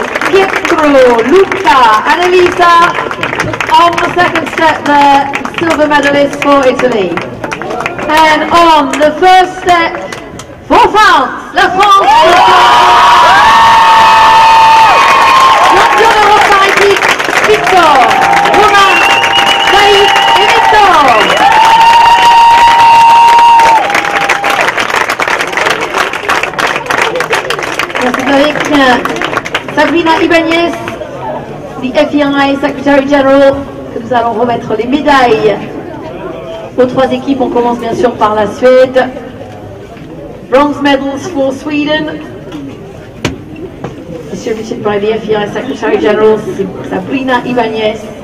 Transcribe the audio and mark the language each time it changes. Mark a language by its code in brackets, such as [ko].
[en] Pietro, Luca, Annalisa on the second step there, silver medalist for Italy. And on the first step for France, la France. [fr] Champion d'Europe par équipe, Victor, Romain, Saïd et Victor. C'est avec Sabrina Ibanez, [en] the FEI Secretary General, [fr] que nous allons remettre les médailles aux trois équipes. On commence bien sûr par la Suède. [en] Bronze medals for Sweden, distributed by the FEI Secretary General Sabrina Ibanez.